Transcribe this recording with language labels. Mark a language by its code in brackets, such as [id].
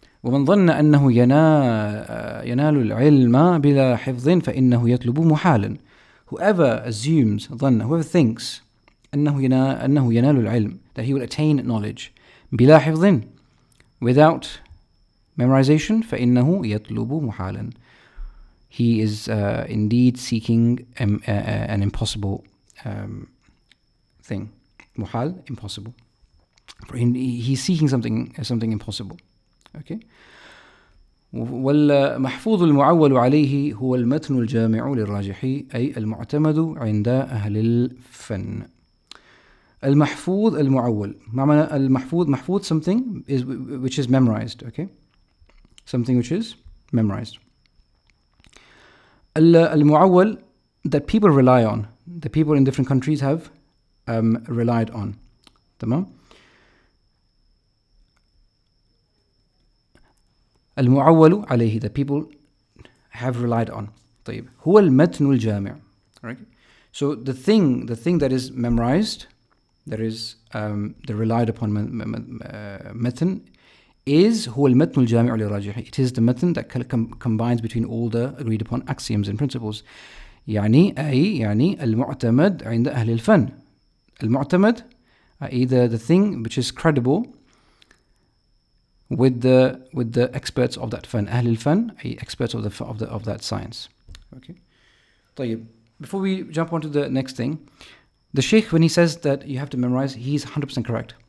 [ar] ومن ظن أنه ينال العلم بلا حفظ فإنه يطلب محالا. [en] Whoever assumes, whoever thinks [ar] أنه ينال العلم, [en] that he will attain knowledge [ar] بلا حفظ, [en] without memorization, [ar] فإنه يطلب محالا. [en] he is indeed seeking an impossible thing. Muhal, impossible. He's seeking something impossible. Okay. [ar] والمحفوظ المعول عليه هو المتن الجامع للراجح أي المعتمد عند أهل الفن. المحفوظ المعول. معنى المحفوظ محفوظ [en] something which is memorized. Okay. Something which is memorized. المعول that people rely on. The people in different countries have relied on. تمام. [ar] المعول عليه [en] that people have relied on. [ar] طيب. هو المتن الجامع. Right? [en] So the thing that is memorized, that is the relied upon matan, is [ar] هو المتن الجامع للراجح. [en] It is the matan that combines between all the agreed upon axioms and principles. [ar] يعني المعتمد عند أهل الفن. [en] المعتمد either the thing which is credible with the experts of that fan. [ar] أهل الفن, [en] experts of that science. Okay. طيب. Before we jump on to the next thing, the Sheikh, when he says that you have to memorize, he's 100% correct.